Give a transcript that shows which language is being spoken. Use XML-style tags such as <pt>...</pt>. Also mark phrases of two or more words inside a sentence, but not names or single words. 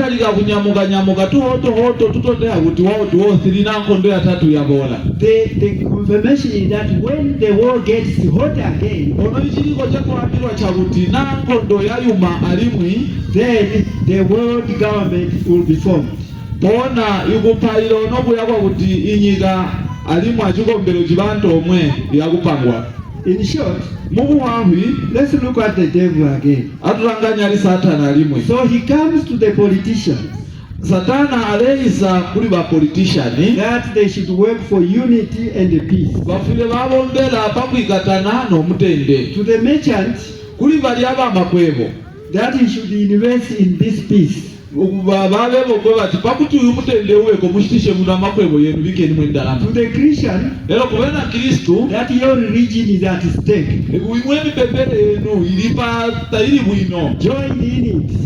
<en>The confirmation is that when the war gets hot again, then the world government will be formed. In short, let's look at the devil again. So he comes to the politicians</en> <bem>Satana aleisa kuli ba politician</bem> <en>that they should work for unity and peace.</en> <bem>Bafile babombela pakwikatana n'omutende.</bem> <en>To the merchant,</en> <bem>kuli bali abamakwebo</bem> <en>that he should invest in this peace. To the Christian, that your religion is at stake. Join in it.</en>